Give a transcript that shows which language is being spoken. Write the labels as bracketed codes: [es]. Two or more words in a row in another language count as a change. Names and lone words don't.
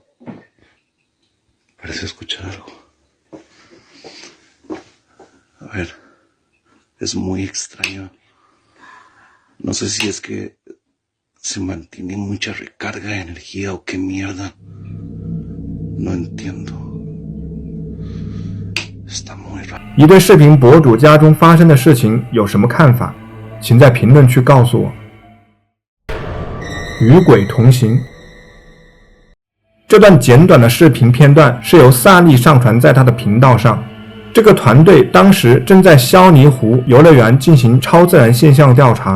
[es] Parece escuchar algo. A ver, es muy extraño. No sé si es que se mantiene mucha recarga de energía o qué mierda. No entiendo. Está muy raro. [zh] 你对视频博主家中发生的事情有什么看法？请在评论区告诉我。与鬼同行。这段简短的视频片段是由萨利上传在他的频道上。这个团队当时正在肖尼湖游乐园进行超自然现象调查。